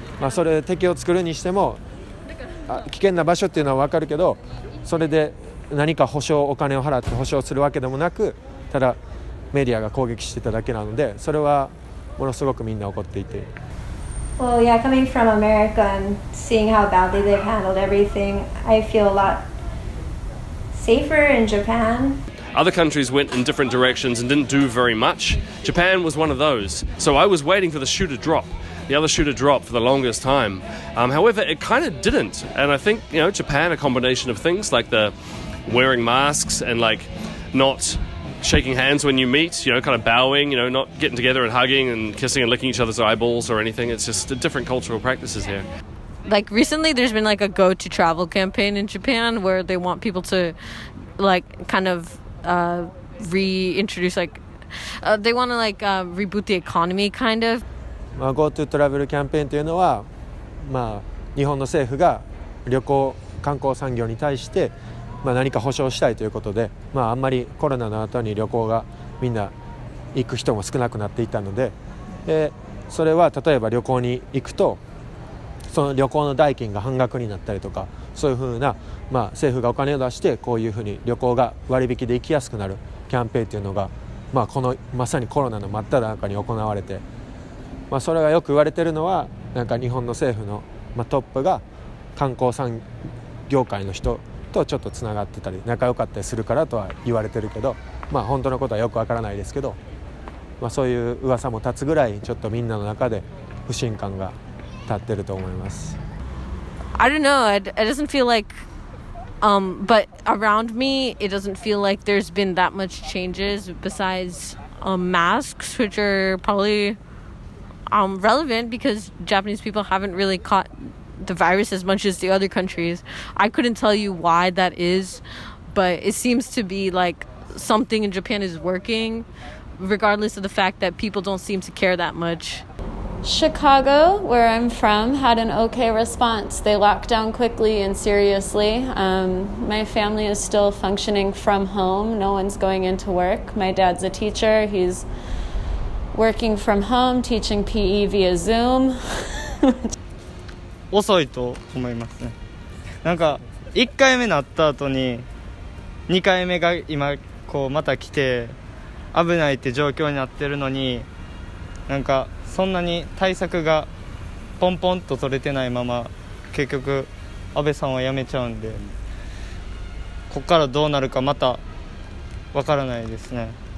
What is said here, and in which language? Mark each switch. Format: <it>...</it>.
<ja>それで敵を作るにしても危険な場所っていうのは分かるけど、それで何かお金を払って保証するわけでもなく、ただメディアが攻撃してただけなので、それはものすごくみんな怒っていて。</ja> <en>Well, yeah, coming from America and seeing how badly they've handled everything, I feel a lot safer in Japan. Other countries went in different directions and didn't do very much. Japan was one of those. So I was waiting for the shoe to drop. The other shoe to drop for the longest time. However, it kind of didn't. And I think, Japan, a combination of things like the wearing masks and not shaking hands when you meet, kind of bowing, not getting together and hugging and kissing and licking each other's eyeballs or anything. It's just different cultural practices here. Recently there's been a go to travel campaign in Japan where they want people to kind of reintroduce they want to reboot the economy kind of.</en> <ja>GoTo トラベルキャンペーンというのは、日本の政府が観光産業に対して、何か保障したいということで、あんまりコロナの後に旅行がみんな行く人も少なくなっていたので、それは例えば旅行に行くとその旅行の代金が半額になったりとか、そういうふうな、政府がお金を出してこういうふうに旅行が割引で行きやすくなるキャンペーンというのが、このまさにコロナの真っ只中に行われて、それがよく言われているのは日本の政府の、トップが観光産業界の人とちょっとつながってたり仲良かったりするからとは言われてるけど、本当のことはよくわからないですけど、そういう噂も立つぐらいちょっとみんなの中で不信感が立ってると思います。</ja> <en>I don't know. It doesn't feel but around me, it doesn't feel like there's been that much changes besides masks, which are probably relevant because Japanese people haven't really caught the virus as much as the other countries. I couldn't tell you why that is, but it seems to be something in Japan is working, regardless of the fact that people don't seem to care that much. Chicago, where I'm from, had an okay response. They locked down quickly and seriously. My family is still functioning from home. No one's going into work. My dad's a teacher. He's working from home, teaching PE via Zoom.</en> <ja>遅いと思いますね。 1回目なった後に2回目が今また来て危ないって状況になってるのに、そんなに対策がポンポンと取れてないまま結局安倍さんは辞めちゃうんで、ここからどうなるかまたわからないですね。</ja>